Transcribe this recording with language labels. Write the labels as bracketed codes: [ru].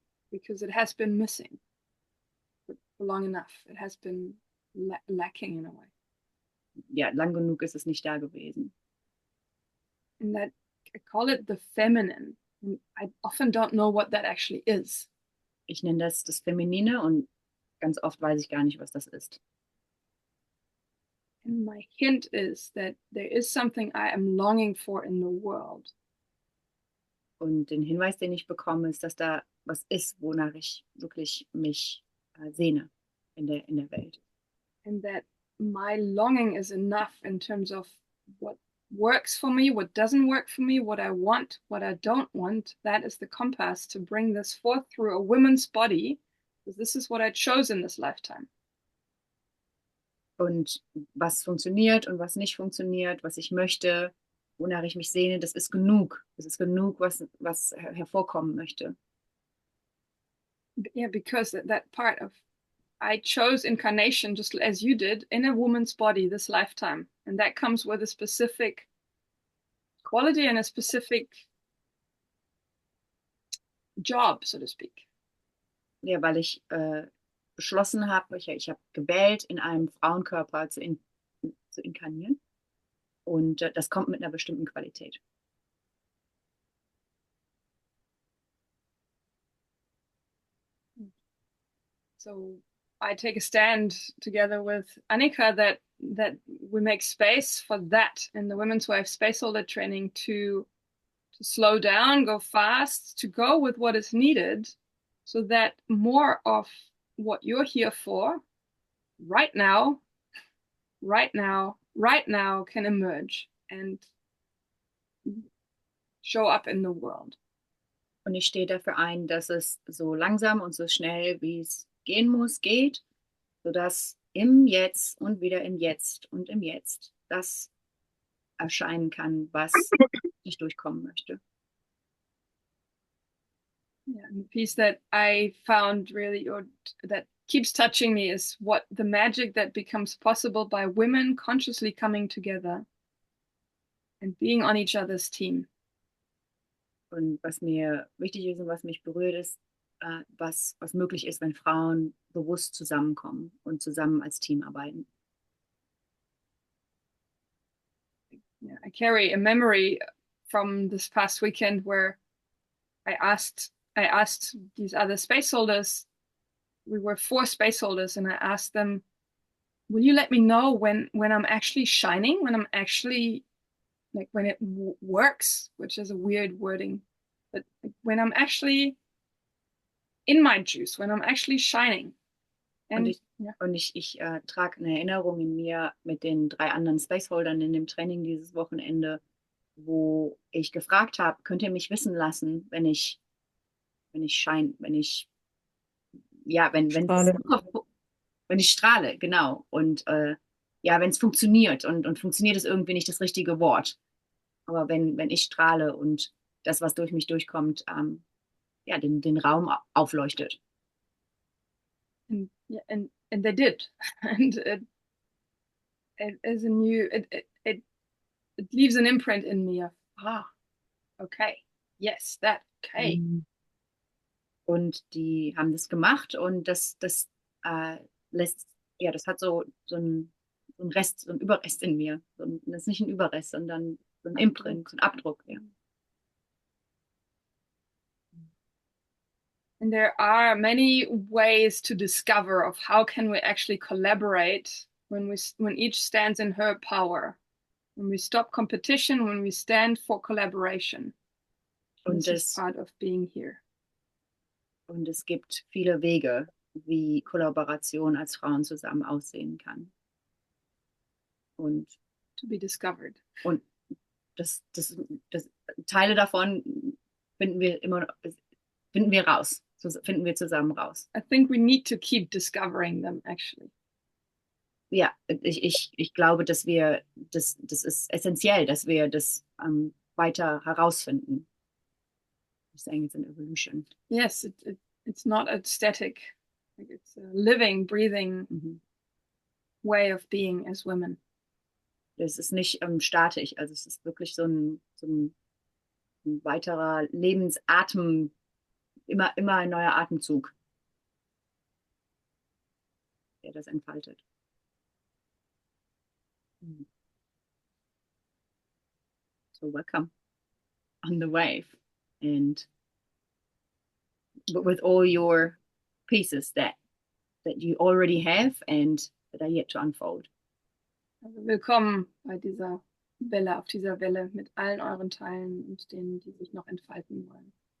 [en] Because it has been missing for long enough. It has been lacking in a way. [de] Ja, lang genug ist es nicht da gewesen. [en] And that I call it the feminine. And I often don't know what that actually is. [de] Ich nenne das Feminine und ganz oft weiß ich gar nicht, was das ist. [en] And my hint is that there is something I am longing for in the world. [de] Und den Hinweis, den ich bekomme, ist, dass da was ist, wonach ich wirklich mich sehne in der Welt. [en] And that my longing is enough in terms of what works for me, what doesn't work for me, what I want, what I don't want. That is the compass to bring this forth through a woman's body, because this is what I chose in this lifetime. [de] Und was funktioniert und was nicht funktioniert, was ich möchte, wonach ich mich sehne, das ist genug. Das ist genug, was hervorkommen möchte. [en] Yeah, because that part of I chose incarnation just as you did in a woman's body this lifetime. And that comes with a specific quality and a specific job, so to speak. [de] Ja, weil ich beschlossen habe, ich habe gewählt, in einem Frauenkörper zu inkarnieren. Und das kommt mit einer bestimmten Qualität. [en] So I take a stand together with Annika that we make space for that in the Women's Wave Spaceholder Training to slow down, go fast, to go with what is needed, so that more of what you're here for right now can emerge and show up in the world. [de] Und ich stehe dafür ein, dass es so langsam und so schnell, wie es gehen muss, geht, sodass im Jetzt und wieder im Jetzt und im Jetzt das erscheinen kann, was ich durchkommen möchte. [en] Yeah, and the piece that I found really, or that keeps touching me, is what the magic that becomes possible by women consciously coming together and being on each other's team. [de] Und was mir wichtig ist und was mich berührt ist, was möglich ist, wenn Frauen bewusst zusammenkommen und zusammen als Team arbeiten. [en] Yeah, I carry a memory from this past weekend where I asked these other spaceholders. We were 4 spaceholders, and I asked them, "Will you let me know when I'm actually shining? When I'm actually like when it works?" Which is a weird wording, but like, when I'm actually in my juice, when I'm actually shining. [de] Und [en] And [de] ich, [en] yeah, [de] ich trage eine Erinnerung in mir mit den 3 anderen Spaceholdern in dem Training dieses Wochenende, wo ich gefragt habe, könnt ihr mich wissen lassen, wenn ich scheine, wenn ich, ja, Strahle. wenn ich strahle, genau. Und ja, wenn es funktioniert und funktioniert ist irgendwie nicht das richtige Wort. Aber wenn ich strahle und das, was durch mich durchkommt, ja, den Raum aufleuchtet. [en] and yeah, and they did, and it is a new it leaves an imprint in me of okay, yes, that okay. [de] Und die haben das gemacht und das lässt, ja, das hat so ein Rest, so ein Überrest in mir. Das ist nicht ein Überrest, sondern so ein Imprint, so ein Abdruck, ja. [en] And there are many ways to discover of how can we actually collaborate when each stands in her power, when we stop competition, when we stand for collaboration. [de] Und [en] this is part of being here. [de] Und es gibt viele Wege, wie Kollaboration als Frauen zusammen aussehen kann. Und [en] to be discovered. [de] Und das Teile davon finden wir raus. Finden wir zusammen raus. [en] I think we need to keep discovering them, actually. [de] Ja, ich glaube, dass wir, das ist essentiell, dass wir das weiter herausfinden. [en] I'm saying it's an evolution. Yes, it's not a static, like it's a living, breathing way of being as women. [de] Es ist nicht statisch, also es ist wirklich so ein weiterer Lebensatem, immer ein neuer Atemzug, der das entfaltet. [en] So welcome on the wave, and with all your pieces that you already have and that are yet to unfold. [de] Also willkommen bei dieser Welle, auf dieser Welle mit allen euren Teilen und denen, die sich noch entfalten wollen.